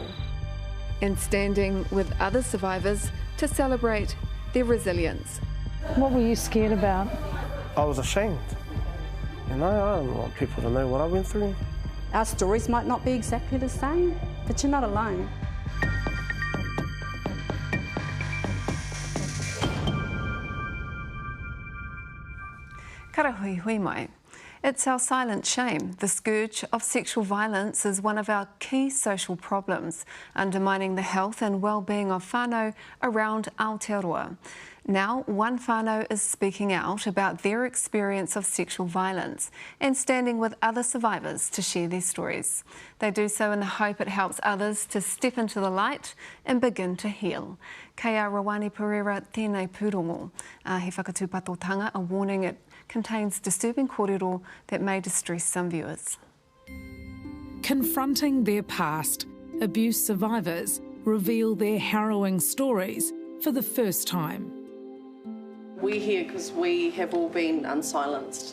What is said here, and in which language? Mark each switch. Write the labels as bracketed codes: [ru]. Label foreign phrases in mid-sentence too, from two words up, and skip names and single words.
[en] And standing with other survivors to celebrate their resilience. What were you scared about? I was ashamed. You know, I don't want people to know what I went through. Our stories might not be exactly the same, but you're not alone. [mi] Karahui hui mai. [en] It's our silent shame. The scourge of sexual violence is one of our key social problems, undermining the health and well-being of whānau around Aotearoa. Now, one whānau is speaking out about their experience of sexual violence and standing with other survivors to share their stories. They do so in the hope it helps others to step into the light and begin to heal. [mi] Kei a Rawani Pereira tēnei pūrongo. He whakatūpatotanga, [en] a warning it contains disturbing kōrero that may distress some viewers. Confronting their past, abuse survivors reveal their harrowing stories for the first time. We're here because we have all been unsilenced.